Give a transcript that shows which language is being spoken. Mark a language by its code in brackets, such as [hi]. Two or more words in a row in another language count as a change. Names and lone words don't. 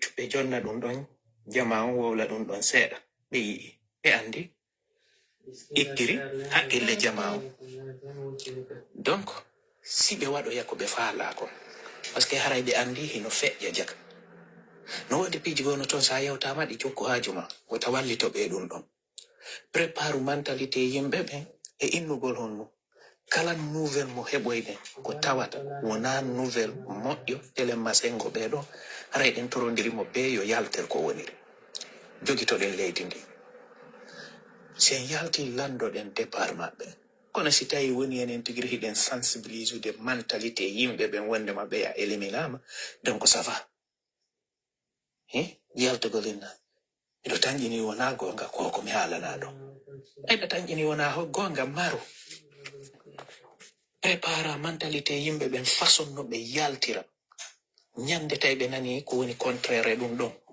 [ff] ɓe jonna ɗum ɗon jama on wowla ɗum ɗon seeɗa ɓe yii ɓe andi ittiri haqqille jama on donc si ɓe waɗoya ko ɓe faala kon [fr] par ce que [ff] haray ɓe andi hino feƴƴa jaka no waɗi piiji gono toon sa yewtama ɗi jokku haajuma wota wallito ɓe ɗum ɗon prépare mentalité yimɓe ɓen e innugol honnu kala nouvelle mo heɓoyɗen ko tawata wona nouvelle moƴƴo elen masengo ɓeɗo hara eɗen torondirimo be yo yalter ko woniri jogitoɗen leydi ndi sen yalti landoɗen départ maɓɓe kono si tawi woni enen tigiri hiɗen sensibilisede mentalité yimɓe ɓen wonde maɓɓe ya éliminama [fr] donc ça va [ff] yaltugol inna miɗo tanƴini wona gonga koko mi haalana ɗo ɓeyɗo tanƴini wona ho gonga maro [fr] prépara mentalité [ff] yimɓe ɓen façon no ɓe yaltira ñande tawi ɓe nani ko woni contraire ɗum ɗon